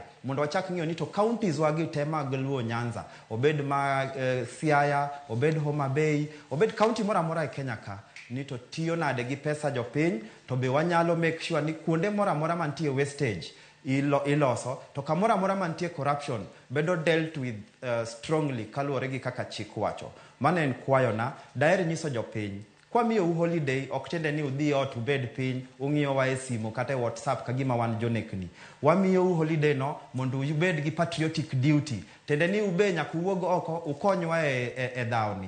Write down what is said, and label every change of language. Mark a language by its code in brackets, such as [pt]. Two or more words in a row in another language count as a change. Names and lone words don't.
[luo] Mondo wachak ng'iyo ni to counties wa gi tema Luo Nyanza, obed ma Siaya, obed Homa Bay, obed county mora e Kenya ka, ni to tiyo nade gi pesa jopiny, to be wanyalo [en] make sure [luo] ni kuonde mora mantie wastage iloso, to kamora mantie corruption bedo [en] dealt with strongly [luo] kaluwore gi kaka chik wacho. Mane en kwayo na, daer nyiso jopiny, Kwa miyo holiday ok tiende ni udhi ot ubed piny ung'iyo wa e simu kata e WhatsApp kagima wan jonekni. Wamiyo holiday no mondo ubed gi [en] patriotic duty. [luo] Tende ni ube nyaka uwuog oko ukonywa e dhawni.